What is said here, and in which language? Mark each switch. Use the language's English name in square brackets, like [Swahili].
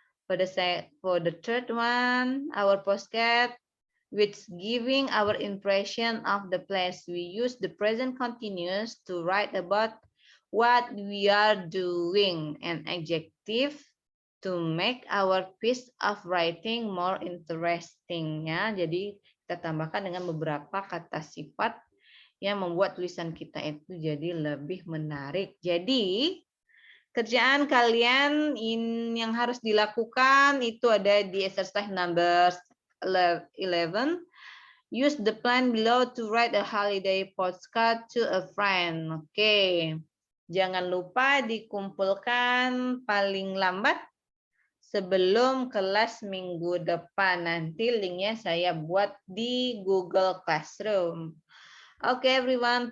[English] For the third one, our postcard, which giving our impression of the place. We use the present continuous to write about what we are doing, an adjective to make our piece of writing more interesting ya. [Indonesian] Jadi kita tambahkan dengan beberapa kata sifat yang membuat tulisan kita itu jadi lebih menarik. Jadi kerjaan kalian yang harus dilakukan itu ada di [English] exercise number 11. Use the plan below to write a holiday postcard to a friend. [Indonesian] Oke. Jangan lupa dikumpulkan paling lambat sebelum kelas minggu depan. Nanti linknya saya buat di Google Classroom. [English] Okay, everyone.